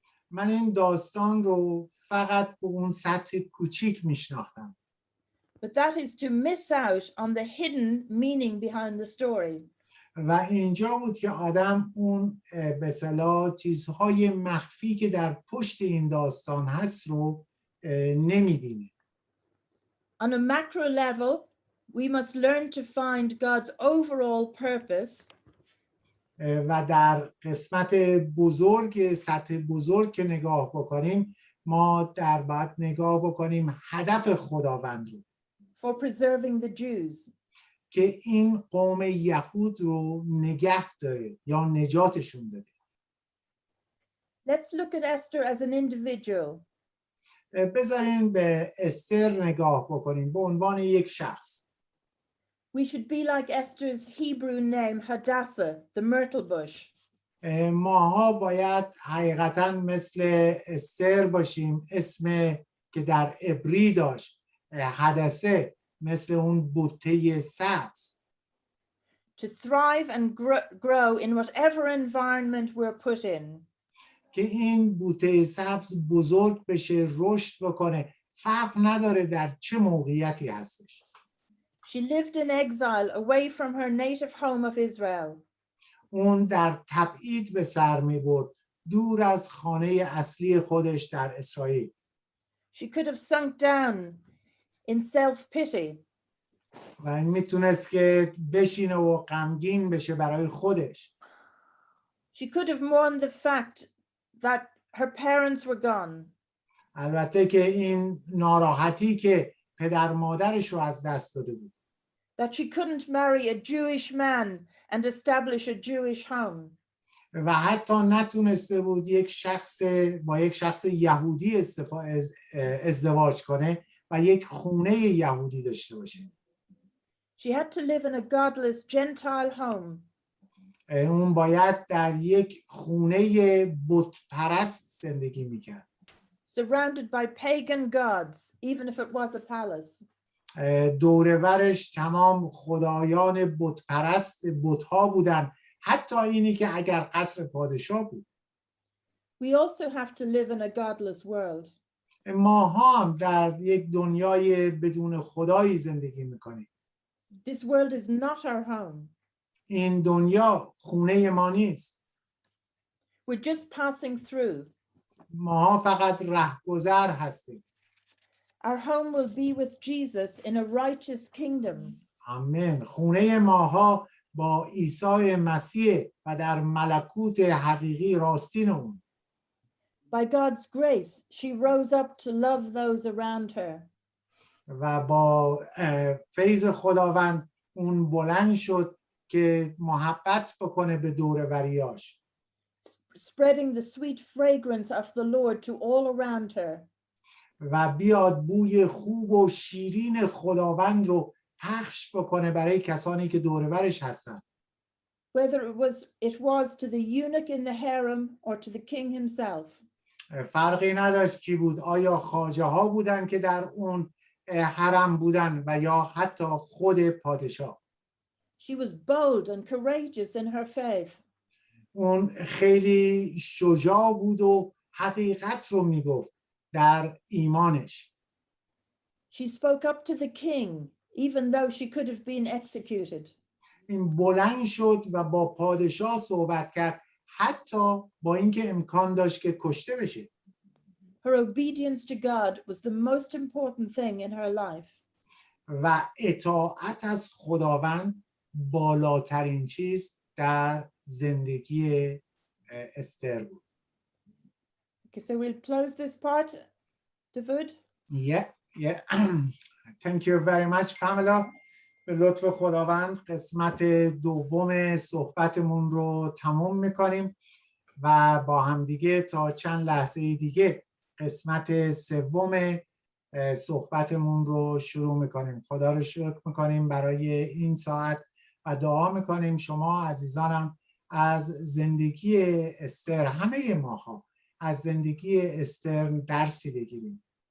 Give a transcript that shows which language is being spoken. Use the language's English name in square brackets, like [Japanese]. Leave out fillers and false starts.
[Persian] من این داستان رو فقط به اون سطح کوچیک میشناختم. [English] But that is to miss out on the hidden meaning behind the story. [Persian] و اینجا بود که آدم اون به اصطلاح چیزهای مخفی که در پشت این داستان هست رو نمیبینه. [English] On a macro level, we must learn to find God's overall purpose. [Persian] و در قسمت بزرگ سطح بزرگ که نگاه بکنیم ما در باید نگاه بکنیم هدف خداوند رو [English] For preserving the Jews. [Persian] که این قوم یهود رو نگه داره یا نجاتشون داده. [English] Let's look at Esther as an individual. [Persian] بذارین به استر نگاه بکنیم به عنوان یک شخص. [English] We should be like Esther's Hebrew name, Hadassah, the myrtle bush. [Persian] ماها باید حقیقتا مثل استر باشیم، اسم که در عبری داشت حدثه، مثل اون بوته سبز. [English] To thrive and grow in whatever environment we're put in. [Persian] که این بوته سبز بزرگ بشه، رشد بکنه، فرق نداره در چه موقعیتی هستش. [English] She lived in exile away from her native home of Israel. [Persian] اون در تبعید به سر می برد، دور از خانه اصلی خودش در اسرائیل. [English] She could have sunk down in self-pity. [Persian] و این میتونست که بشینه و غمگین بشه برای خودش. [English] She could have mourned the fact that her parents were gone. [Persian] البته که این ناراحتی که پدر مادرش رو از دست داده بود. [English] That she couldn't marry a Jewish man and establish a Jewish home. [Persian] و حتی نتونسته بود با یک شخص یهودی ازدواج کنه و یک خونه یهودی داشته باشه. [English] She had to live in a godless Gentile home. [Persian] اون باید در یک خونه بت پرست زندگی میکرد. [English] Surrounded by pagan gods, even if it was a palace. [Persian] دور برش تمام خدایان بت پرست، بت‌ها بودن، حتی اینی که اگر قصر پادشاه بود. [English] We also have to live in a godless world. [Persian] ما هم در یک دنیای بدون خدایی زندگی میکنیم. [English] This world is not our home. [Persian] این دنیا خونه ما نیست. [English] We're just passing through. [Persian] ما فقط رهگذر هستیم. [English] Our home will be with Jesus in a righteous kingdom. [Persian] آمین. خونه ماها با عیسی مسیح و در ملکوت حقیقی راستین اون. [English] By God's grace, she rose up to love those around her. [Persian] و با فیض خداوند اون بلند شد که محبت بکنه به دور بریاش. [English] Spreading the sweet fragrance of the Lord to all around her. [Persian] و بیاد بوی خوب و شیرین خداوند رو پخش بکنه برای کسانی که دور برش هستن. [English] Whether it was to the eunuch in the harem or to the king himself. [Persian] فرقی نداشت کی بود، آیا خواجه ها بودن که در اون حرم بودن و یا حتی خود پادشاه. [English] She was bold and courageous in her faith. [Persian] اون خیلی شجاع بود و حقیقت رو میگفت در ایمانش. [English] She spoke up to the king, even though she could have been executed. [Persian] این بلند شد و با پادشاه صحبت کرد، حتی با اینکه امکان داشت که کشته بشه. [English] Her obedience to God was the most important thing in her life. [Persian] و اطاعت از خداوند بالاترین چیز در زندگی استر بود. [English] Okay, so we'll close this part, David. Yeah. Thank you very much, Pamela. [Persian] به لطف خداوند قسمت دوم صحبتمون رو تموم میکنیم و با هم دیگه تا چند لحظه دیگه قسمت سوم صحبتمون رو شروع میکنیم. خدا رو شکر میکنیم برای این ساعت و دعا میکنیم شما عزیزانم از زندگی استر، همه ماها از زندگی استر درسی بگیریم.